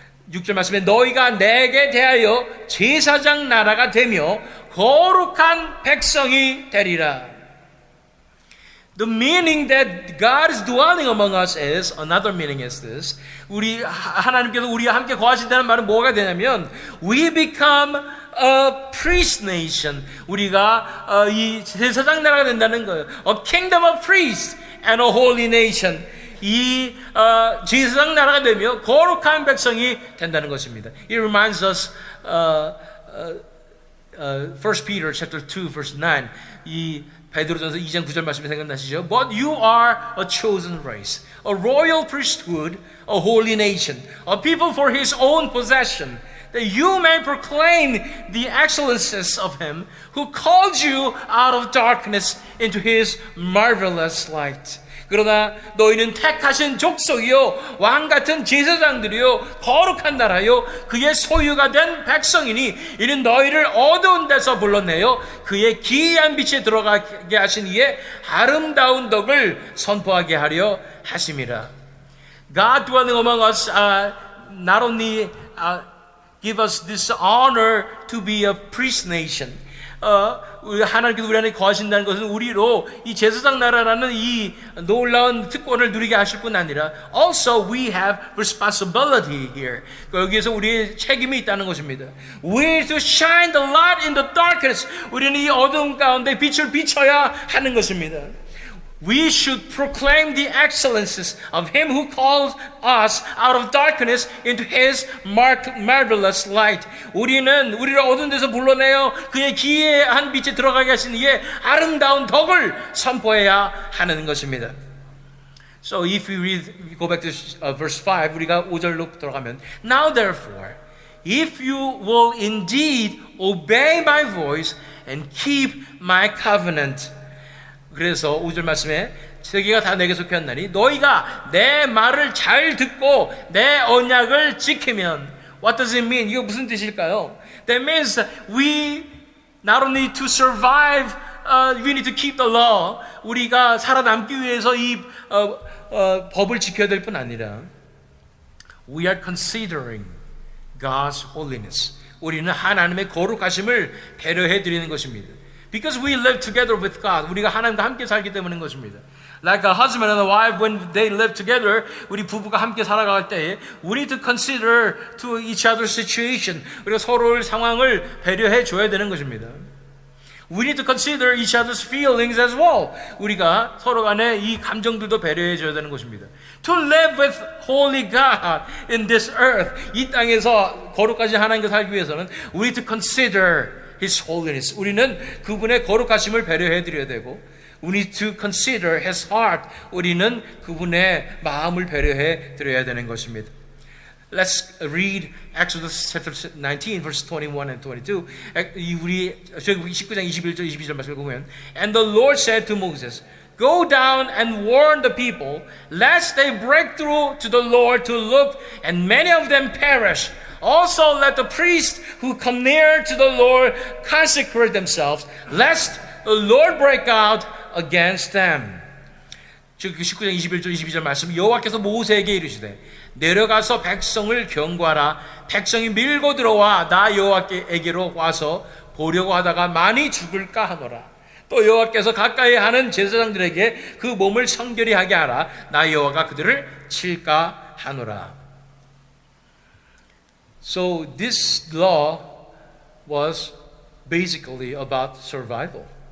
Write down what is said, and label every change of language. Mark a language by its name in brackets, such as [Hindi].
[Korean] 6절 말씀에 너희가 내게 대하여 제사장 나라가 되며 거룩한 백성이 되리라. [English] The meaning that God is dwelling among us is, another meaning is this. [Korean] 우리 하나님께서 우리와 함께 거하신다는 말은 뭐가 되냐면 [English] we become a priest nation. [Korean] 우리가 이 제사장 나라가 된다는 거예요. [English] A kingdom of priests and a holy nation. [Korean] 이 제사장 나라가 되며 거룩한 백성이 된다는 것입니다. [English] It reminds us 1 Peter chapter 2 verse 9. [Korean] 이 베드로전서 2장 9절 말씀이 생각나시죠? [English] But you are a chosen race, a royal priesthood, a holy nation, a people for his own possession, that you may proclaim the excellences of him who called you out of darkness into his marvelous light. [Korean] 그러나 너희는 택하신 족속이요 왕 같은 제사장들이요 거룩한 나라요 그의 소유가 된 백성이니 이는 너희를 어두운 데서 불러내어 그의 기이한 빛에 들어가게 하신 이의 아름다운 덕을 선포하게 하려 하심이라. [English] God dwelling among us not only give us this honor to be a priest nation. [Korean] 하나님께서 우리 안에 거하신다는 것은 우리로 이 제사장 나라라는 이 놀라운 특권을 누리게 하실 뿐 아니라 [English] also we have responsibility here. [Korean] 여기에서 우리의 책임이 있다는 것입니다. [English] We are to shine the light in the darkness. [Korean] 우리는 이 어두운 가운데 빛을 비춰야 하는 것입니다. [English] We should proclaim the excellences of him who called us out of darkness into his marvelous light. [Korean] 우리를 어두운 데서 불러내어 그의 기이한 빛에 들어가게 하신 이의 아름다운 덕을 선포해야 하는 것입니다. [English] So if we go back to verse 5, [Korean] 우리가 5절로 들어가면 [English] Now therefore, if you will indeed obey my voice and keep my covenant. [Korean] 그래서 5절 말씀에 세계가 다 내게 속했나니 너희가 내 말을 잘 듣고 내 언약을 지키면 [English] What does it mean? [Korean] 이거 무슨 뜻일까요? [English] That means we not only to survive, we need to keep the law. [Korean] 우리가 살아남기 위해서 이 법을 지켜야 될 뿐 아니라 [English] We are considering God's holiness. [Korean] 우리는 하나님의 거룩하심을 배려해 드리는 것입니다. [English] Because we live together with God. [Korean] 우리가 하나님과 함께 살기 때문인 것입니다. [English] Like a husband and a wife, when they live together, [Korean] 우리 부부가 함께 살아갈 때에 [English] we need to consider to each other's situation. [Korean] 우리가 서로의 상황을 배려해 줘야 되는 것입니다. [English] We need to consider each other's feelings as well. [Korean] 우리가 서로 간에 이 감정들도 배려해 줘야 되는 것입니다. [English] To live with holy God in this earth. [Korean] 이 땅에서 거룩하신 하나님과 살기 위해서는 [English] we need to consider His holiness. [Korean] 우리는 그분의 거룩하심을 배려해 드려야 되고 [English] We need to consider His heart. [Korean] 우리는 그분의 마음을 배려해 드려야 되는 것입니다. [English] Let's read Exodus chapter 19 verse 21 and 22. [Korean] 우리 19장 21절 22절 말씀을 보면 [English] And the Lord said to Moses, Go down and warn the people, lest they break through to the Lord to look, and many of them perish. Also let the priests who come near to the Lord consecrate themselves, lest the Lord break out against them. [Korean] 즉 19장 21절 22절 말씀, 여호와께서 모세에게 이르시되 내려가서 백성을 경고하라. 백성이 밀고 들어와 나 여호와께에게로 와서 보려고 하다가 많이 죽을까 하노라. 또 여호와께서 가까이 하는 제사장들에게 그 몸을 성결히 하게 하라. 나 여호와가 그들을 칠까 하노라. [English] So this law was basically about survival.